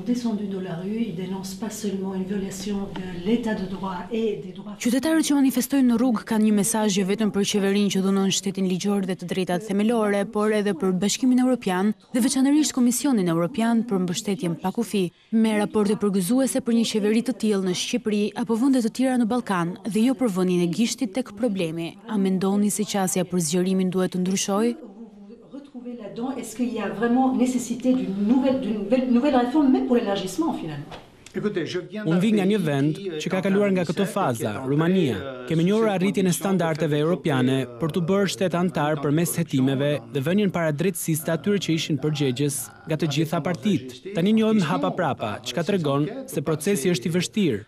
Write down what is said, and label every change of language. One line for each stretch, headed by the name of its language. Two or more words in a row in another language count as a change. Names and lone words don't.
Albanian: Qytetarët që manifestojnë në rrugë kanë një mesazh jo vetëm për qeverinë që dhunon shtetin ligjor dhe të drejtat themelore, por edhe për Bashkimin Evropian dhe veçanërisht Komisionin Evropian për mbështetjen pa kufi, me raporte përgëzuese për një qeveri të tillë në Shqipëri apo vende të tjera në Ballkan dhe jo për vënien e gishtit tek problemi. A mendoni se qasja për zgjerimin duhet të ndryshojë?
French: Est-ce qu'il y a vraiment nécessité d'une nouvelle réforme, même pour l'élargissement finalement?
Albanian: Unë vi nga një vend që ka kaluar nga këto faza, Rumania. Kemi njohur arritjen e standardeve europiane për të bërë shtet antar përmes hetimeve dhe vënien para drejtësisë të atyre që ishin përgjegjës nga të gjitha partitë. Tani njohim hapa prapa, çka tregon se procesi është i vështirë.